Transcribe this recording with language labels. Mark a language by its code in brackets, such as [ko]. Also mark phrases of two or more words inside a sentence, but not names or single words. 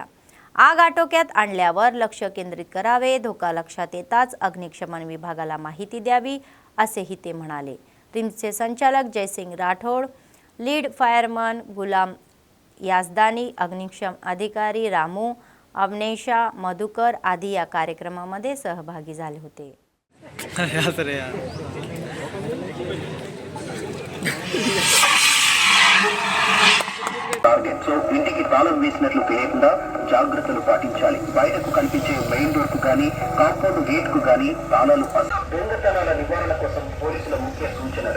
[mr] आग आटोक्यात आणल्यावर लक्ष केंद्रित करावे, धोका लक्षात येताच अग्निशमन विभागाला माहिती द्यावी असेही ते म्हणाले. रिम्सचे संचालक जयसिंग राठोड, लीड फायरमन गुलाम याजदानी, अग्निशमन अधिकारी रामू, अवनेशा, मधुकर आदी या कार्यक्रमामध्ये सहभागी झाले होते. [en] target so [te] ఇంటికి తాళం వేసినట్లు తెలియకుండా జాగ్రత్తలు పాటించాలి. బయటకు కనిపించే [en] main door [te] కు గానీ [en] compound gate [te] కు గానీ తాళాలు దొంగతనాల నివారణ కోసం పోలీసుల ముఖ్య సూచనలు.